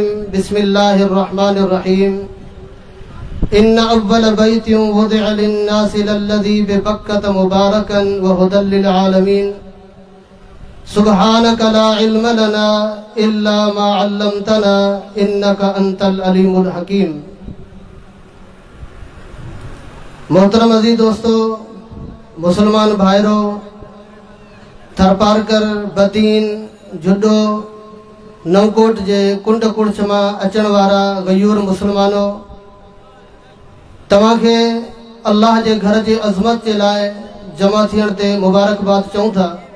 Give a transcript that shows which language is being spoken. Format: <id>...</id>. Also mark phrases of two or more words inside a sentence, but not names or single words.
<ar>بسم الله الرحمن الرحيم. إن أول بيت وضع للناس للذي ببكة مباركا وهدى للعالمين. سبحانك لا علم لنا إلا ما علمتنا إنك أنت العليم الحكيم.</ar> <sd>मोहतरम अज़ीज़ दोस्तों, मुसलमान भाइरों, थरपारकर, बदीन, जुडो, नवकोट जे कुंड कुड़च मां अचण वारा गयूर मुसलमानों, तव्हांखे अल्लाह जे घर जी अज़मत जे लाइ जमा थियण ते मुबारकबाद चऊं था।</sd>